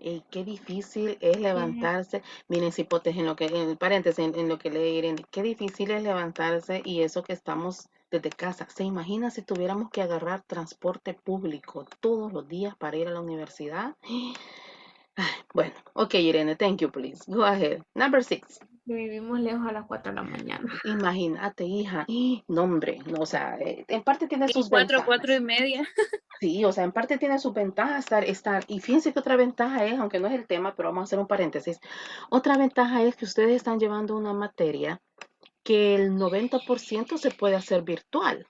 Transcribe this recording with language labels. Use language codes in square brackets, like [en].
[es] Qué difícil es levantarse. Miren, cipotes, en lo que, en el paréntesis, en lo que lee Irene, qué difícil es levantarse y eso que estamos desde casa. ¿Se imagina si tuviéramos que agarrar transporte público todos los días para ir a la universidad? Bueno, [en] ok, Irene, thank you, please. Go ahead. Number 6. [es] Vivimos lejos a las 4 de la mañana. Imagínate, hija. No, hombre, no, o sea, en parte tiene sus 4, 4 y ventajas. media. Sí, o sea, en parte tiene sus ventajas estar. Y fíjense que otra ventaja es, aunque no es el tema, pero vamos a hacer un paréntesis. Otra ventaja es que ustedes están llevando una materia que el 90% se puede hacer virtual.